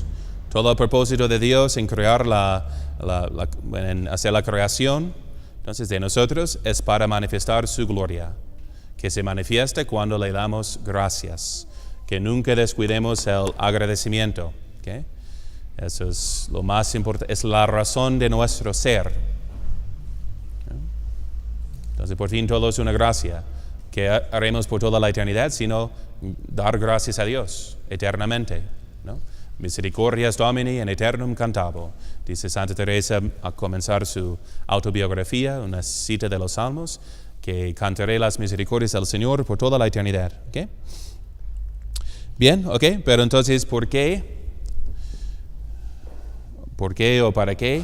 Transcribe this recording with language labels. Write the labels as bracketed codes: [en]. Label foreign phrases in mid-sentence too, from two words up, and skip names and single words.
[es] Todo el propósito de Dios en crear en hacer la creación, entonces de nosotros, es para manifestar su gloria, que se manifiesta cuando le damos gracias, que nunca descuidemos el agradecimiento. ¿Okay? Eso es lo más importante, es la razón de nuestro ser. Entonces, por fin, todo es una gracia. ¿Qué haremos por toda la eternidad? Sino dar gracias a Dios eternamente, ¿no? [la] Misericordias Domini in aeternum cantabo, [es] dice Santa Teresa a comenzar su autobiografía, una cita de los Salmos, que cantaré las misericordias del Señor por toda la eternidad. ¿Okay? Bien, ok, pero entonces, ¿por qué? ¿Por qué o para qué?